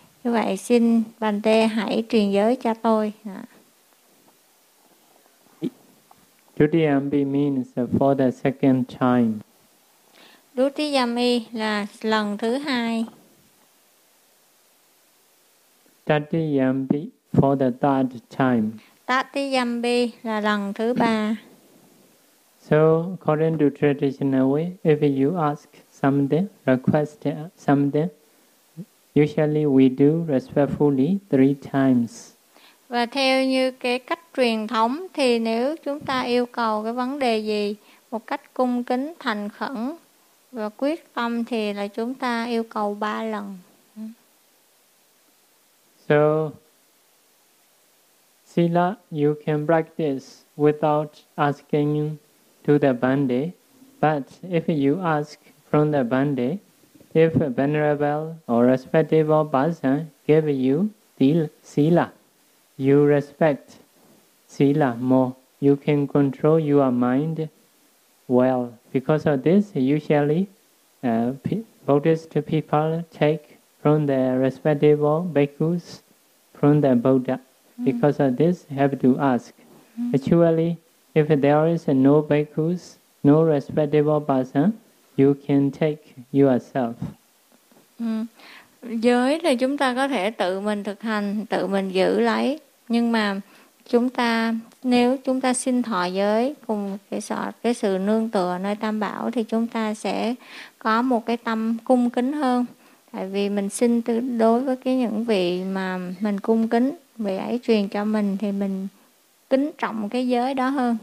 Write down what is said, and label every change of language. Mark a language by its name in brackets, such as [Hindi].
[Vietnamese] Như vậy xin bàn tê hãy truyền giới cho tôi. [English] Dutiyambi means for the second time. [Vietnamese] Dutiyami là lần thứ hai. [English] Tatiyambi for the third time. [Vietnamese] Tatiyambi là lần thứ ba. [English] So according to traditional way, if you ask something, request something, usually we do respectfully three times. [Vietnamese] Và theo như cái cách truyền thống thì nếu chúng ta yêu cầu cái vấn đề gì một cách cung kính, thành khẩn và quyết tâm thì là chúng ta yêu cầu ba lần. [English] So, sila you can practice without asking to the bande, but if you ask from the bande, if a venerable or respectable person give you the sila, you respect sila more. You can control your mind well. Because of this, usually Buddhist people take from the respectable bhikkhus from the Buddha. Because of this, have to ask. Actually, if there is no bhikkhus, no respectable person, you can take yourself. [Vietnamese] Giới thì chúng ta có thể tự mình thực hành, tự mình giữ lấy. Nhưng mà chúng ta, nếu chúng ta xin thọ giới cùng cái sự nương tựa nơi Tam Bảo thì chúng ta sẽ có một cái tâm cung kính hơn. Tại vì mình xin đối với cái những vị mà mình cung kính, vị ấy truyền cho mình thì mình kính trọng cái giới đó hơn.